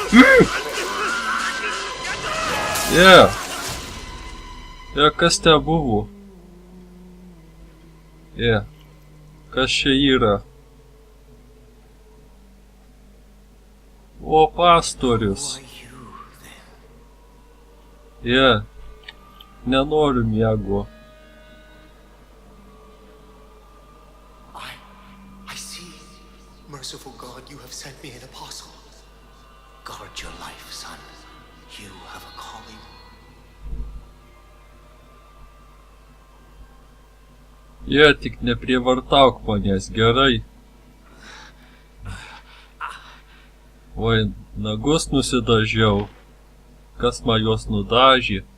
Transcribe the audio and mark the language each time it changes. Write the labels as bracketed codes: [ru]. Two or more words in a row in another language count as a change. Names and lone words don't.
[lt] Kas te buvo? Kas čia yra? O, pastorius. Nenoriu miego. [en] I see. Merciful God, you have sent me an apostle. Guard your life, son. You have a calling. [lt] Tik neprievartauk manęs, gerai? Oi, nagus nusidažiau. Kas man juos nudažė?